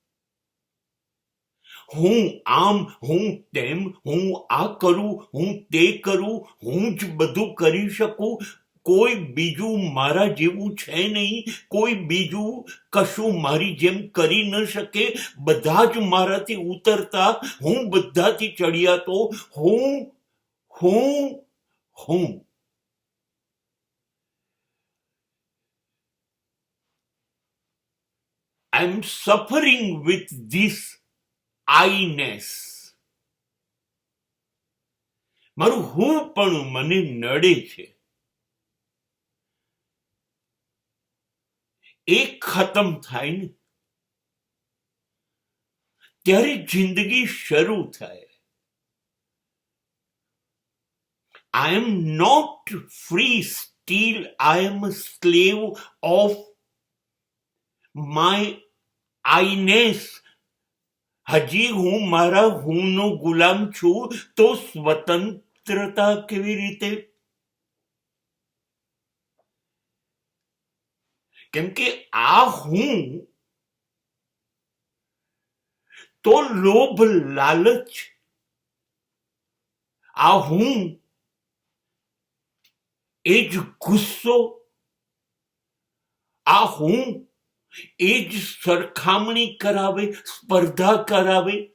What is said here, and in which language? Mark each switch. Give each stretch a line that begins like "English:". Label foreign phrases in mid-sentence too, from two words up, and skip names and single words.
Gujarati: હું આમ, હું તેમ, હું આ કરું, હું તે કરું, હું જ બધું કરી શકું. કોઈ બીજું મારા જેવું છે નહીં. કોઈ બીજું કશું મારી જેમ કરી ન શકે. બધા જ મારાથી ઉતરતા, હું બધાથી ચડિયાતો. હું હું હું
English: I am suffering with this I-ness.
Gujarati: મારું હું પણ મને નડે છે. એ ખતમ થાય ને ત્યારે જિંદગી શરૂ થાય.
English: I am not free, still I am a slave of my I-ness.
Gujarati: હજી હું મારા હુંનો ગુલામ છું તો સ્વતંત્રતા કેવી રીતે? કેમ કે આ હું તો લોભ લાલચ, આ હું એ જ ગુસ્સો, આ હું એ જ સરખામણી કરાવે, સ્પર્ધા કરાવે.